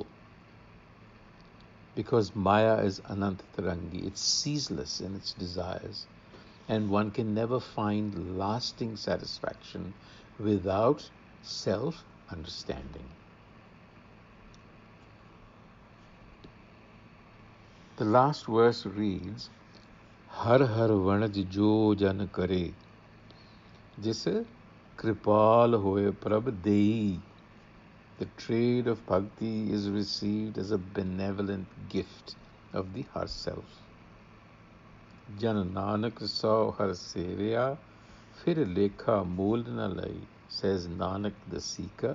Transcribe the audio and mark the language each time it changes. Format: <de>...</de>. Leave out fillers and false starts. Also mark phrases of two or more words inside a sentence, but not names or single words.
<en>Because Maya is anantatarangi, it's ceaseless in its desires, and one can never find lasting satisfaction without self-understanding. The last verse reads,</en> <pa>ਹਰਿ ਹਰਿ ਵਣਜੁ ਜੋ ਜਨ ਕਰੇ ਜਿਸੁ ਕ੍ਰਿਪਾਲੁ ਹੋਇ ਪ੍ਰਭੁ ਦੇਇ.</pa> <en>The trade of bhakti is received as a benevolent gift of the Har Self.</en> <pa>ਜਨ ਨਾਨਕ ਸੋ ਹਰਿ ਸੇਵਿਆ, ਫਿਰਿ ਲੇਖਾ ਮੂਲਿ ਨ ਲਇ,</pa> <en>says Nanak the Seeker.</en>